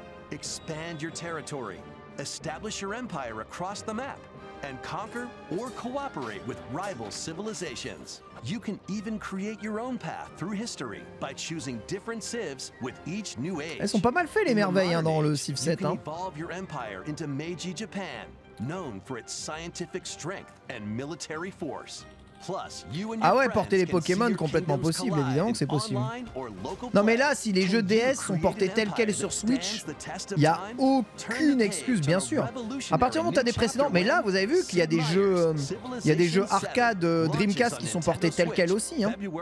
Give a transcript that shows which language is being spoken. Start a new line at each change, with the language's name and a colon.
English: Expand your territory, establish your empire across the map, and conquer or cooperate with rival civilizations. You can even create your own path through history by choosing different civs with each new age.
French: Elles sont pas mal fait les merveilles hein, dans le Civ 7. Hein.
English: Evolve your empire into Meiji Japan, known for its scientific strength and military force.
French: Ah ouais, porter les Pokémon, complètement possible, évidemment que c'est possible. Non mais là, si les jeux DS sont portés tels quels sur Switch, il n'y a aucune excuse, bien sûr. À partir du moment où tu as des précédents, mais là, vous avez vu qu'il y a des jeux, arcade Dreamcast qui sont portés tels quels aussi. Hein.